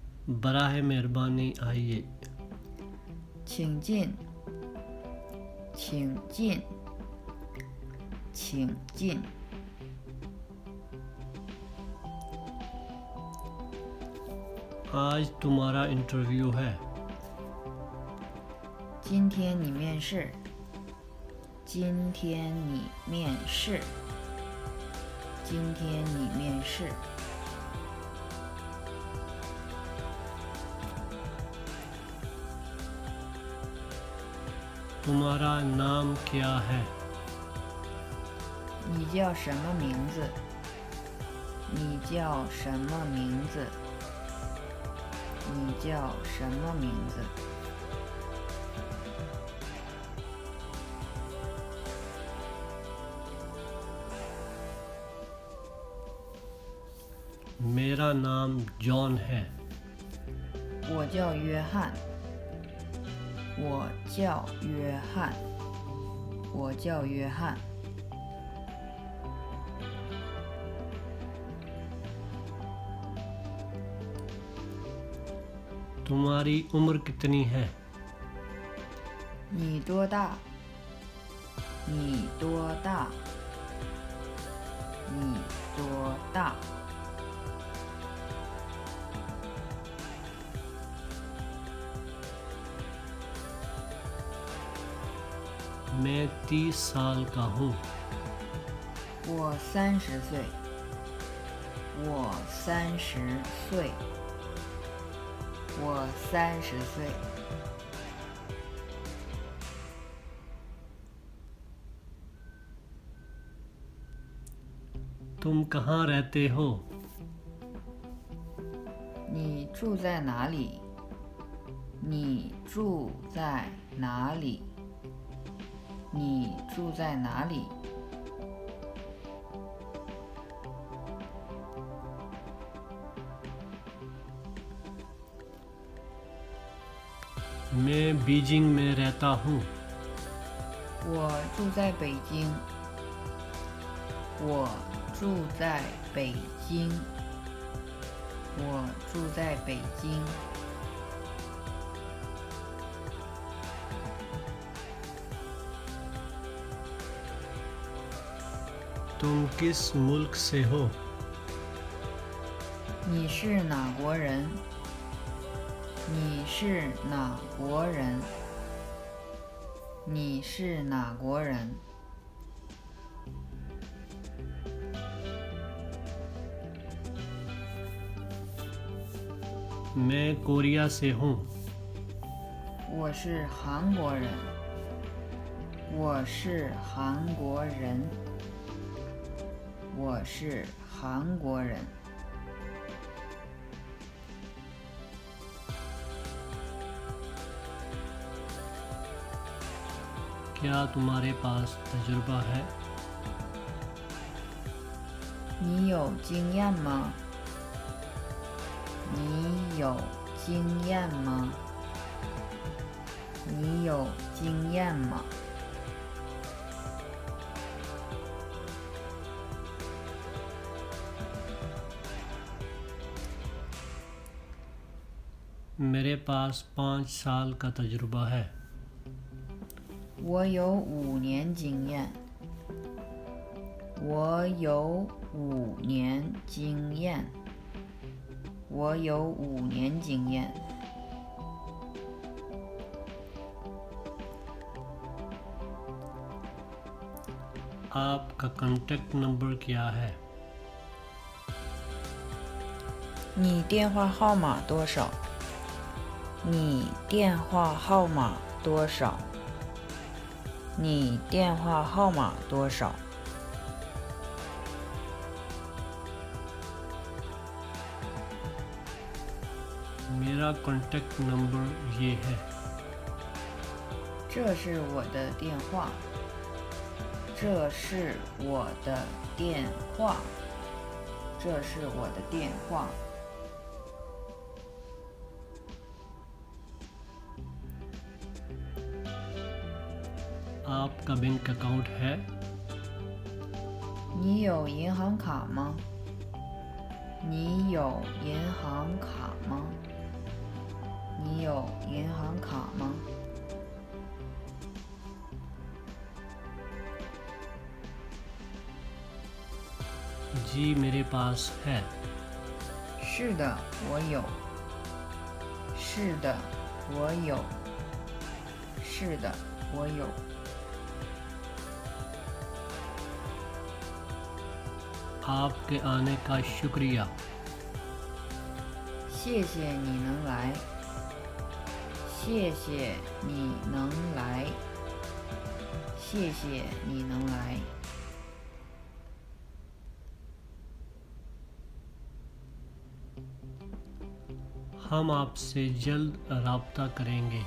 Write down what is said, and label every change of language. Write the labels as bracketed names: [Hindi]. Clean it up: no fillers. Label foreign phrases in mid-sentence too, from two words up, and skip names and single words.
[Urdu] برائے مہربانی آئیے. [Chinese] 请进，请进，请进。 [Urdu] آج تمہارا انٹرویو ہے. [Chinese] 今天你面试。今天你面试。今天你面试。 [Urdu] تمہارا نام کیا ہے? [Chinese] 你叫什么名字？你叫什么名字？你叫什么名字？ [Urdu] میرا نام جان ہے. [Chinese] 我叫约翰。我叫约翰。我叫约翰。 [Urdu] تمہاری عمر کتنی ہے? [Chinese] 你多大？你多大？你多大 [Urdu] میں 30 سال کا ہوں. [Chinese] 我30岁。我30岁。我30岁。 [Urdu] تم کہاں رہتے ہو? [Chinese] 你住在哪里？你住在哪里？你住在哪里 [Urdu] میں بیجنگ میں رہتا ہوں. [Chinese] 我住在北京。我住在北京。我住在北京。 [Urdu] تم کس ملک سے ہو? [Chinese] 你是哪国人？你是哪国人？你是哪国人？ [Urdu] میں کوریا سے ہوں. [Chinese] 我是韩国人。我是韩国人。我是韩国人。 [Urdu] کیا تمہارے پاس تجربہ ہے? [Chinese] 你有经验吗？你有经验吗？你有经验吗？ [Urdu] میرے پاس 5 سال کا تجربہ ہے. [Chinese] 我有5年经验。我有5年经验。我有5年经验。 [Urdu] آپ کا [English] contact number [Urdu] کیا ہے? [Chinese] 你电话号码多少？你电话号码多少？你电话号码多少？ [Urdu] میرا [English] contact number [Urdu] یہ ہے. [Chinese] 这是我的电话。这是我的电话。这是我的电话。 [Urdu] آپ کا [English] bank account [Urdu] ہے? [Chinese] 你有银行卡吗？你有银行卡吗？你有银行卡吗？ [Urdu] جی میرے پاس ہے. [Chinese] 是的，我有。是的，我有。是的，我有。 [Urdu] آپ کے آنے کا شکریہ. [Chinese] 谢谢你能来。谢谢你能来。谢谢你能来。 [Urdu] ہم آپ سے جلد رابطہ کریں گے.